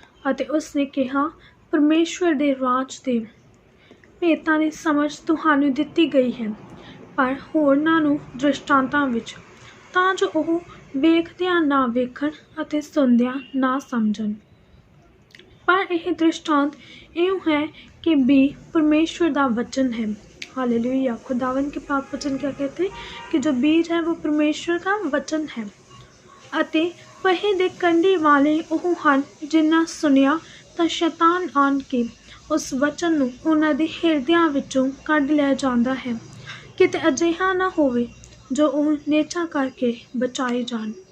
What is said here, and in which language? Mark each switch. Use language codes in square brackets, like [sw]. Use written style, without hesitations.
[pa] ਅਤੇ ਉਸਨੇ ਕਿਹਾ, ਪਰਮੇਸ਼ਵਰ ਦੇ ਰਾਜ ਦੇ ਭੇਤਾਂ ਦੀ ਸਮਝ ਤੁਹਾਨੂੰ ਦਿੱਤੀ ਗਈ ਹੈ, ਪਰ ਹੋਰਨਾਂ ਨੂੰ ਦ੍ਰਿਸ਼ਟਾਂਤਾਂ ਵਿੱਚ, ਤਾਂ ਜੋ ਉਹ ਵੇਖਦਿਆਂ ਨਾ ਵੇਖਣ ਅਤੇ ਸੁਣਦਿਆਂ ਨਾ ਸਮਝਣ। [hi] पर यह दृष्टांत यूँ है कि बी परमेश्वर का वचन है। हालेलुया। खुदावन के पाक वचन क्या कहते हैं कि जो बीज है वो परमेश्वर का वचन है [pa] ਅਤੇ ਪਹੇ ਦੇ ਕੰਢੇ ਵਾਲੇ ਉਹ ਹਨ ਜਿਨ੍ਹਾਂ ਸੁਣਿਆ ਤਾਂ ਸ਼ੈਤਾਨ ਆਣ ਕੇ ਉਸ ਵਚਨ ਨੂੰ ਉਹਨਾਂ ਦੇ ਹਿਰਦਿਆਂ ਵਿੱਚੋਂ ਕੱਢ ਲਿਆ ਜਾਂਦਾ ਹੈ, ਕਿਤੇ ਅਜਿਹਾ ਨਾ ਹੋਵੇ ਜੋ ਉਹ ਨੇਚਾ ਕਰਕੇ ਬਚਾਏ ਜਾਣ।